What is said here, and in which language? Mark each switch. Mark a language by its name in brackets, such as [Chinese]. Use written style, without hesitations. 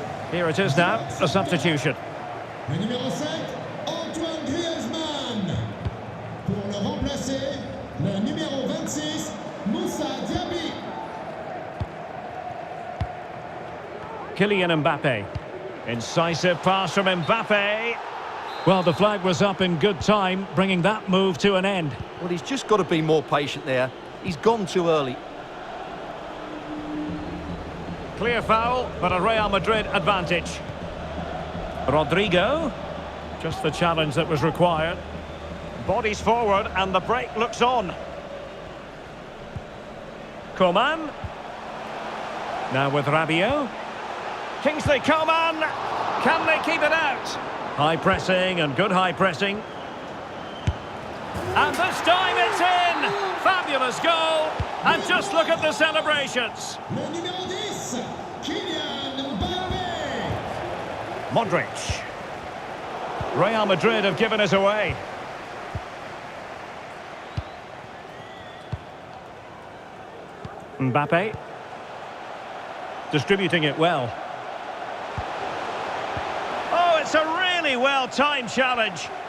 [English] Here it is now, a substitution. [French] Le numéro 5, Antoine Griezmann. Pour le remplacer, le numéro 26, Moussa Diaby. [English] Kylian Mbappe. Incisive pass from Mbappe. Well, the flag was up in good time, bringing that move to an end. Well, he's just got to be more patient there. He's gone too early. Clear foul, but a Real Madrid advantage. Rodrigo. Just the challenge that was required. Bodies forward and the break looks on. Coman. Now with Rabiot. Kingsley Coman. Can they keep it out? High pressing and good high pressing. And this time it's in! Fabulous goal! And just look at the celebrations. [French] Le numéro 10, Kylian Mbappe. [English] Modric. Real Madrid have given us away. Mbappe. Distributing it well. Oh, it's a really well-timed challenge.